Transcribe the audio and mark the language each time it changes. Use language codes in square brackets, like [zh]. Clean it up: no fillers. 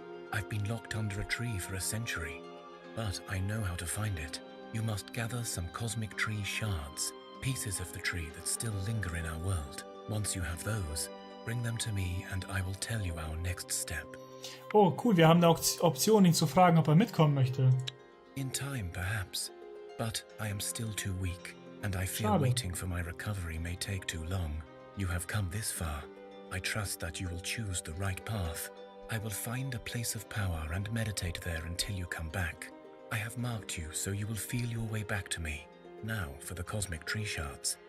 [en] I've been locked under a tree for a century, but I know how to find it. You must gather some cosmic tree shards, pieces of the tree that still linger in our world. Once you have those, bring them to me and I will tell you our next step. [de] Oh, cool, wir haben eine Option, ihn zu fragen, ob er mitkommen möchte. [en] In time, perhaps, but I am still too weak, and I fear [de] Schade. [en] waiting for my recovery may take too long. You have come this far. I trust that you will choose the right path. I will find a place of power and meditate there until you come back. I have marked you so you will feel your way back to me. Now for the cosmic tree shards.